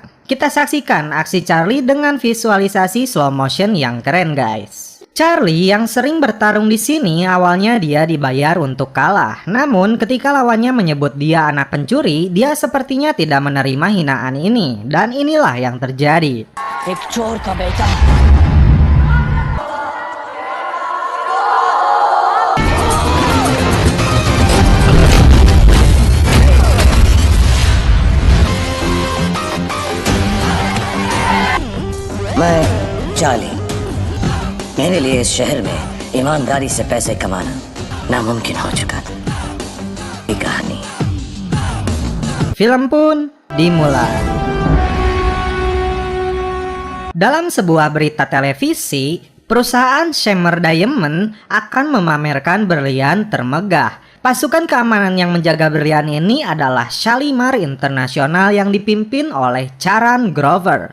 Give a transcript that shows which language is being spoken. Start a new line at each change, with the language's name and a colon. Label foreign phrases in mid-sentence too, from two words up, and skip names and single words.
Indonesian: Kita saksikan aksi Charlie dengan visualisasi
English: slow motion
Indonesian: yang keren, guys. Charlie yang sering bertarung di sini awalnya dia dibayar untuk kalah. Namun ketika lawannya menyebut dia anak pencuri, dia sepertinya tidak menerima hinaan ini. Dan inilah yang terjadi.
Hindi: एक चोर का बेटा मैं चार्ली मेरे लिए इस शहर में ईमानदारी से पैसे कमाना नामुमकिन हो चुका था ये कहानी
Indonesian: Film pun dimulai. Dalam sebuah berita televisi, perusahaan Shimmer Diamond akan memamerkan berlian termegah. Pasukan keamanan yang menjaga berlian ini adalah Shalimar International yang dipimpin oleh Charan Grover.